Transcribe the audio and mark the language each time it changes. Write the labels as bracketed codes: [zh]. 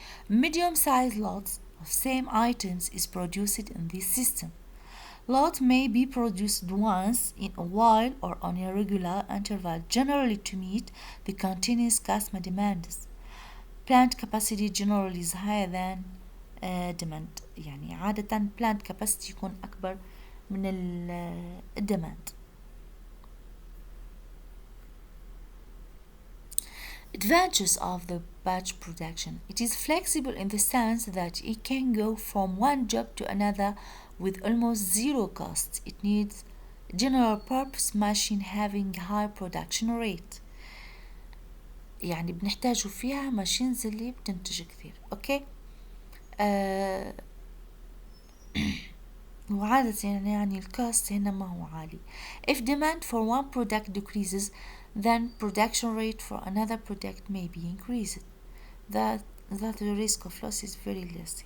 [en] Medium-sized lots of same items is produced in this system. Lot may be produced once in a while or on a regular interval, generally to meet the continuous customer demands. Plant capacity generally is higher than demand. [ar] يعني عادة plant capacity يكون أكبر من demand. [en] Advantages of the batch production. It is flexible in the sense that it can go from one job to another with almost zero cost. It needs general purpose machine having high production rate. [ar] يعني بنحتاجوا فيها ماشينز اللي بتنتج كثير. اوكي. وعادة يعني الكوست هنا ما هو عالي. [en] If demand for one product decreases, then production rate for another product may be increased. That the risk of loss is very less.